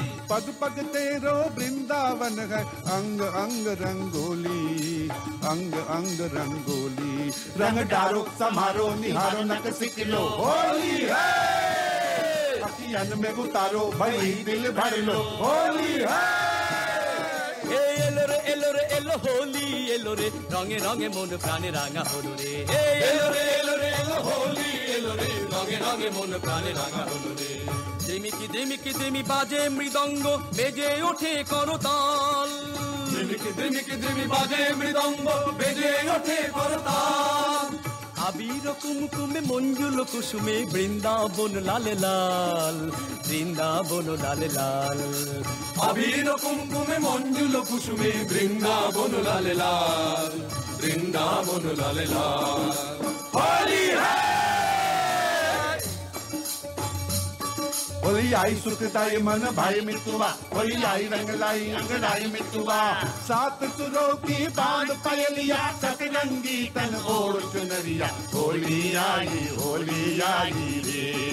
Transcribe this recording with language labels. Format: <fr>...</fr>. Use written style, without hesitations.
<hi>पग पग तेरो वृंदावन है अंग अंग रंगोली अंग अंग रंगोली। रंग डारो समारो निहारो नक सिकलो होली है। अखियन में उतारो भई दिल भर लो होली है।</hi> <bn>এলো হোলি এলো রে রঙে রঙে মন প্রাণে রাঙা হলো রে এলো এলো হোলি এলো রে রঙে রঙে মন প্রাণে রাঙা হলো রে। দেমিকি দেমিকি দেমি বাজে মৃদঙ্গ বেজে ওঠে করতাল দেমিকি দেমিকি দেমি বাজে মৃদঙ্গ বেজে ওঠে করতাল। আবির কুমকুমে মঞ্জুল কুসুমে বৃন্দাবন লালে লাল বৃন্দাবন লালে লাল। আবির কুমকুমে মঞ্জুল কুসুমে বৃন্দাবন লালে লাল বৃন্দাবন লালে লাল।</bn> <hi>হোলি है होली आई सुखदाई मन भाई मितुआ होली आई रंग लाई अंगड़ाई मितुआ। सात सुरों की बांध पायलिया सतरंगी तन ओढ़ चुनरिया होली आई रे।</hi>